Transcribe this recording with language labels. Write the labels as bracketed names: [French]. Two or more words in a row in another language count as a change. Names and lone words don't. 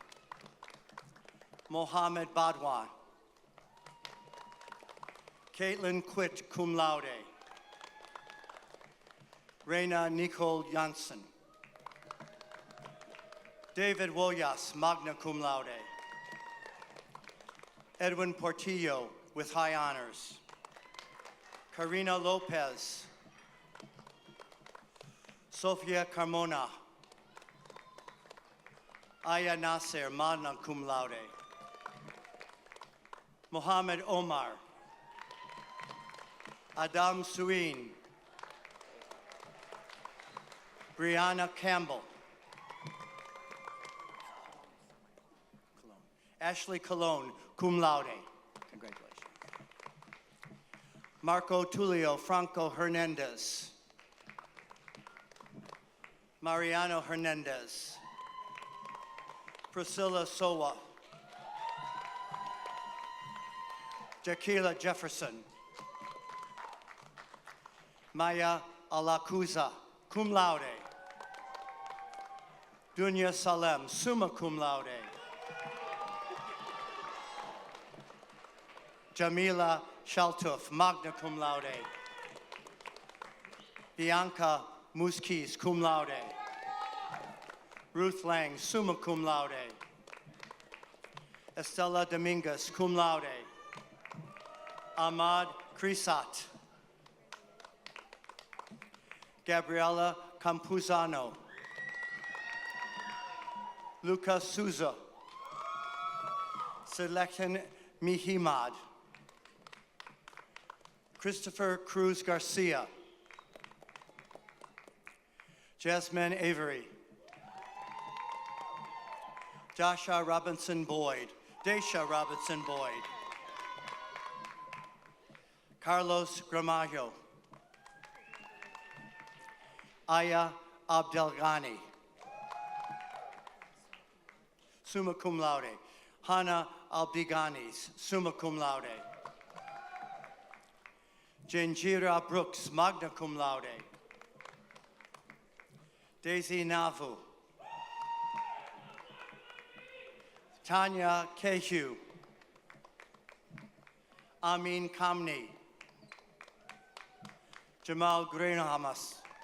[English] Mohammed Badwan. Caitlin Quitt, [Latin] cum laude. [English] Reina Nicole Janssen. David Woyas, [Latin] magna cum laude. [English] Edwin Portillo, with high honors. Karina Lopez. Sofia Carmona. Aya Nasser, [Latin] magna cum laude. [English] Mohammed Omar. Adam Suin. Brianna Campbell. Ashley Colon, [Latin] cum laude. [English] Congratulations. Marco Tulio Franco Hernandez. Mariano Hernandez. Priscilla Sowa. Jaquila Jefferson. Maya Alacuza, [Latin] cum laude. [English] Dunya Salem, [Latin] summa cum laude. [English] Jamila Shaltuf, [Latin] magna cum laude. [English] Bianca Muskis, [Latin] cum laude. [English] Ruth Lang, [Latin] summa cum laude. [English] Estela Dominguez, [Latin] cum laude. [English] Ahmad Crisat. Gabriela Campuzano. Lucas Souza. Selekan Mihimad. Christopher Cruz Garcia. Jasmine Avery. Dasha Robinson Boyd. Daisha Robinson Boyd. Carlos Gramajo. Aya Abdelghani. [Latin] summa cum laude. [English] Hannah Albiganis, [Latin] summa cum laude. [English] Janjira Brooks, [Latin] magna cum laude. [English] Daisy Navu. Tanya Kehu. Amin Kamni. Jamal Greenhamas.